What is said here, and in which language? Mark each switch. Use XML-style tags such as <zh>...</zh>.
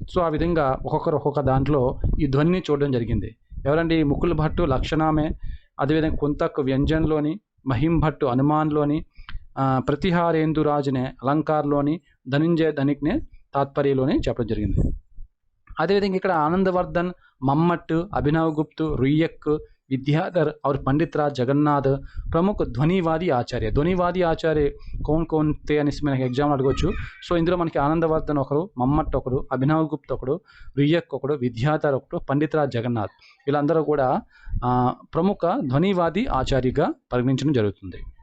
<te>So ఆ విధంగా ఒక్కొక్క దాంట్లో ఈ ధ్వనిని చూడడం జరిగింది. ఎవరండి? ముకుల్ భట్టు లక్షణమే, అదేవిధంగా కుంతక్ వ్యంజన్లోని, మహిం భట్టు అనుమాన్లోని, ప్రతిహారేందురాజునే అలంకార్లోని, ధనంజయ్ ధనిక్నే తాత్పర్యలోని చెప్పడం జరిగింది. అదేవిధంగా ఇక్కడ ఆనందవర్ధన్, మమ్మట్, అభినవ్ గుప్తు, రుయ్యక్,</te> <hi>विद्याधर और पंडित राज जगन्नाथ प्रमुख ध्वनिवादी आचार्य. ध्वनिवादी आचार्य कौन थे</hi> <te>అనేసి మనకి ఎగ్జామ్ అడగవచ్చు. సో ఇందులో మనకి ఆనందవర్ధన్ ఒకరు, మమ్మట్ ఒకరు, అభినవ్ గుప్త ఒకడు, రుయ్యక్ ఒకడు, విద్యాధర్ ఒకడు, పండిత్ రాజ్ జగన్నాథ్, వీళ్ళందరూ కూడా ప్రముఖ ధ్వనివాది ఆచార్యగా పరిగణించడం జరుగుతుంది.</te>